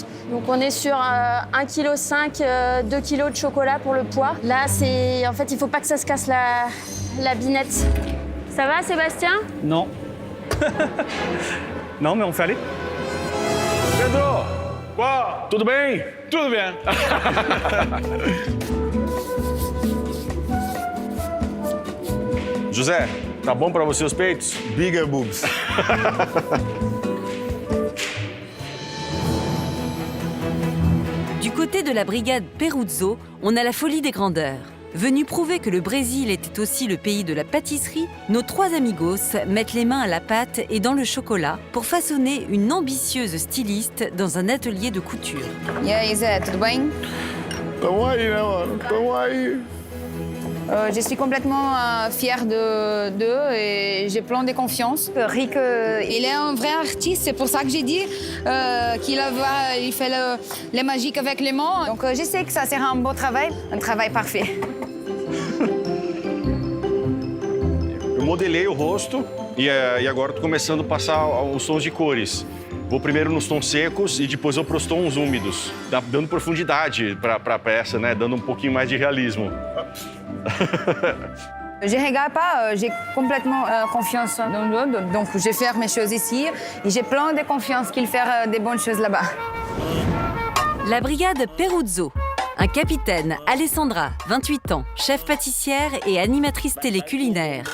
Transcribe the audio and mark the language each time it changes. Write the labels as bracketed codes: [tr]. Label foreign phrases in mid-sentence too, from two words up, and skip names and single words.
[fr] Donc on est sur 1,5 kg, 2 kg de chocolat pour le poids. Là, en fait, il faut pas que ça se casse la binette. Ça va, Sébastien? Non. Non, mais on fait aller. Pedro, quoi? [pt] Tudo bem? Tudo bien. José, tá bom pra você os peitos? [en] Bigger boobs. [fr] Du côté de la brigade Peruzzo, on a la folie des grandeurs. Venus prouver que le Brésil était aussi le pays de la pâtisserie, nos 3 amigos mettent les mains à la pâte et dans le chocolat pour façonner une ambitieuse styliste dans un atelier de couture. [pt] E aí, Zé, tudo bem? Tamo aí, né, mano? Tamo aí. [fr] Je suis complètement fière d'eux et j'ai plein de confiance. Rick, il est un vrai artiste, c'est pour ça que j'ai dit qu'il fait les magiques avec les mains. Donc je sais que ça sera un beau travail, un travail parfait. [pt] Eu modelei o rosto e agora estou começando a passar os tons de cores. Vou primeiro nos tons secos e depois vou para os tons úmidos, dando profundidade para a peça, né? Dando um pouquinho mais de realismo. [fr] Je ne regarde pas, j'ai complètement confiance dans eux, donc je vais faire mes choses ici et j'ai plein de confiance qu'ils feront des bonnes choses là-bas. La brigade Peruzzo. Un capitaine, Alessandra, 28 ans, chef pâtissière et animatrice télé culinaire.